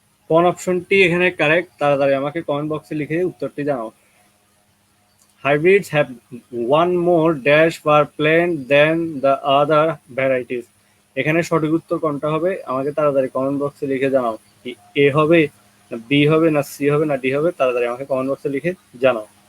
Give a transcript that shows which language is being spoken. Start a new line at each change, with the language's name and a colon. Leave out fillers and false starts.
Bangla: কোন অপশনটি এখানে কারেক্ট তাড়াতাড়ি আমাকে কমেন্ট বক্সে লিখে উত্তরটি জানাও।
English: Hybrids have one more dash per plant than the other varieties.
Bangla: এখানে সঠিক উত্তর কোনটা হবে আমাকে তাড়াতাড়ি কমেন্ট বক্সে লিখে জানাও। এ হবে না বি হবে না সি হবে না ডি হবে, তাড়াতাড়ি আমাকে কমেন্ট বক্সে লিখে জানাও।